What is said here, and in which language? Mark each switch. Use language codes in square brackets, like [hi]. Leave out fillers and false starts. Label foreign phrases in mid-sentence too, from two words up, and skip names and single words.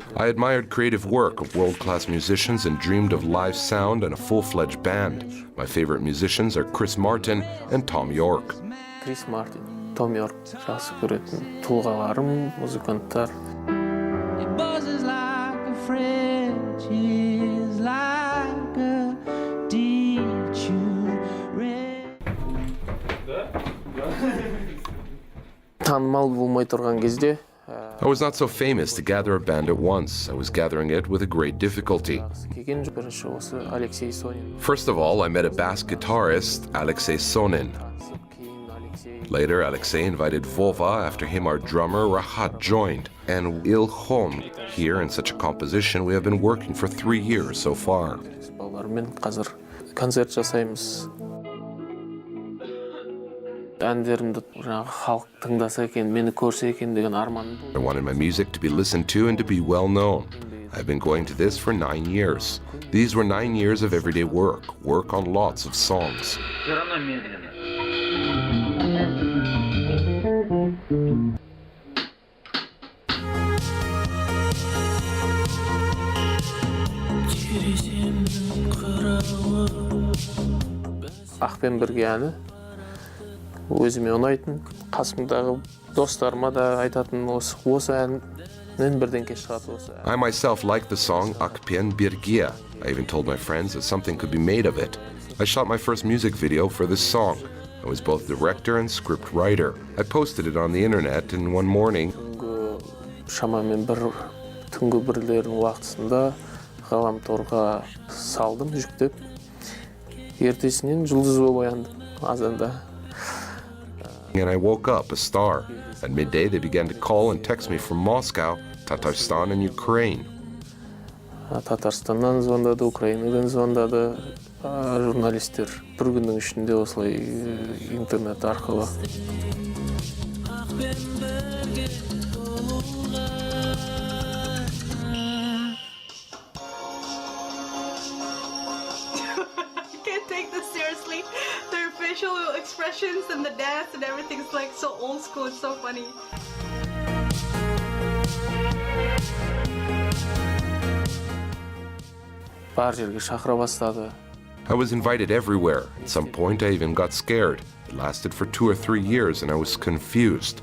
[en] I admired creative work of world-class musicians and dreamed of live sound and a full-fledged band. My favorite musicians are Chris Martin and Tom York. [kk] Крис Мартин, Том Йорк жақсы көретін тұлғаларым, музыканттар. [en] It buzzes like a French, is like a teacher. [kk] Танымал болмай тұрған кезде [en] I was not so famous to gather a band at once. I was gathering it with a great difficulty. [kk] келген бірінші осы Алексей Сонин. [en] First of all, I met a bass guitarist, Alexei Sonin. [kk] Кейін Алексей [en] Later, Alexei invited Vova. After him, our drummer, Rahat, joined. And Ilkhom. Here, in such a composition, we have been working for 3 years so far. [kk] балалармен қазір концерт жасаймыз. Әндерімді жаңағы халық тыңдаса екен, мені көрсе екен деген арманым болды. [en] I wanted my music to be listened to and to be well known. I've been going to this for 9 years. These were 9 years of everyday work on lots of songs. [ru] Все равно медленно. [kk] Ақпен бірге әні өзіме ұнайтын, қасымдағы достарыма да айтатын осы әннен бірдеңке шығады осы ән. [en] I myself liked the song Akpen Birgia. I even told my friends that something could be made of it. I shot my first music video for this song. I was both director and script writer. I posted it on the internet, and one morning [kk] Шамамен түнгі бірлердің уақытысында ғаламторға салдым, жүктеп. Ертесінен жұлдыз болып ояндым азанда. [en] and I woke up a star. At midday, they began to call and text me from Moscow, Tatarstan, and Ukraine. [kk] Татарстаннан звондады, Украинадан звондады журналистер. Бір күннің ішінде осылай интернет арқылы. [en] Take this seriously. Their facial expressions and the dance and everything's like so old school. It's so funny. [kk] Бар жерге шақыра бастады. [en] I was invited everywhere. At some point, I even got scared. It lasted for 2 or 3 years, and I was confused.